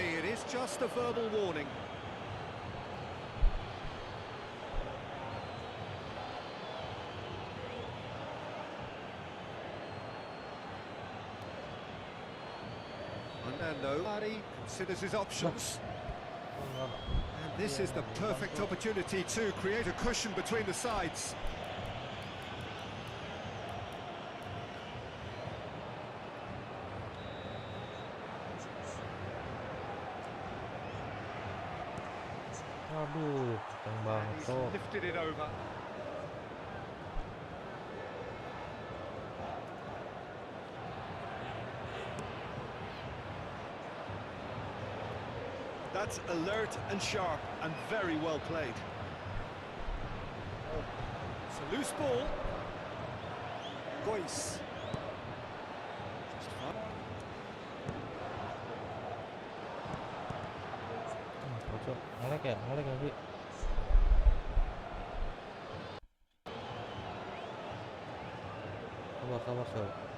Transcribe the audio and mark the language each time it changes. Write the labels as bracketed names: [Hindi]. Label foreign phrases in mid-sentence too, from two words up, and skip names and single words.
[English] It is just a verbal warning. Fernando considers his options. And this is the perfect opportunity to create a cushion between the sides. [Javanese] Aduh, kenceng banget, [English] And he's [Javanese] Cok. [English] lifted it over. That's alert and sharp and very well played. It's a loose ball. Gois. Just fun. [Javanese] Cok. Ngelek ya sih. Sabar, Cok.